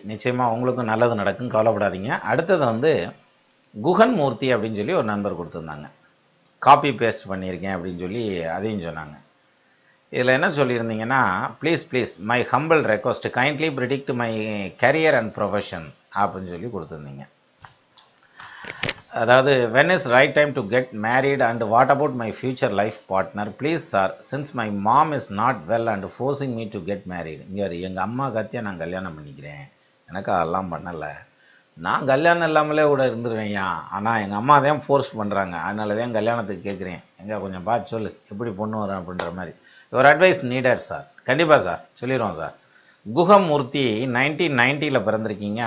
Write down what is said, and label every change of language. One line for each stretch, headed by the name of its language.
Tamil: நிச்சயமாக உங்களுக்கும் நல்லது நடக்கும், கவலைப்படாதீங்க. அடுத்தது குகன் மூர்த்தி அப்படின்னு சொல்லி ஒரு நண்பர் கொடுத்துருந்தாங்க. காப்பி பேஸ்ட் பண்ணியிருக்கேன் அப்படின்னு சொல்லி அதையும் சொன்னாங்க. இதில் என்ன சொல்லியிருந்தீங்கன்னா,
English: please my humble request kindly predict my career and profession
Tamil: அப்படின்னு சொல்லி கொடுத்துருந்தீங்க.
English: அதாவது when is right time to get married and what about my future life partner please sir since my mom is not well and forcing me to get married.
Tamil: இங்கே எங்கள் அம்மா கத்தியா நான் கல்யாணம் பண்ணிக்கிறேன், எனக்கு அதெல்லாம் பண்ணலை, நான் கல்யாணம் இல்லாமலே கூட இருந்துருவேன்யா, ஆனால் எங்கள் அம்மா தான் ஃபோர்ஸ் பண்ணுறாங்க, அதனால தான் கல்யாணத்துக்கு கேட்குறேன், எங்கே கொஞ்சம் பார்த்து சொல்லு எப்படி பொண்ணு வரும் அப்படின்ற மாதிரி.
English: Your advice needed sir.
Tamil: கண்டிப்பாக சார், சொல்லிடுவோம் சார். குகமூர்த்தி 1990 பிறந்திருக்கீங்க.